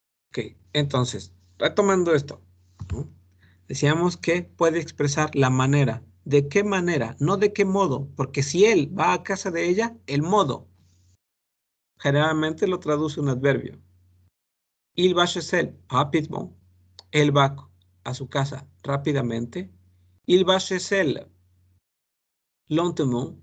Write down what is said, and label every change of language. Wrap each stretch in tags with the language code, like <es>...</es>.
<es>Ok, entonces, retomando esto, ¿no? Decíamos que puede expresar la manera. ¿De qué manera? No de qué modo, porque si él va a casa de ella, el modo generalmente lo traduce un adverbio.</es> <fr>Il va chez elle rapidement.</fr> <es>Él va a su casa rápidamente.</es> <fr>Il va chez elle lentement.</fr>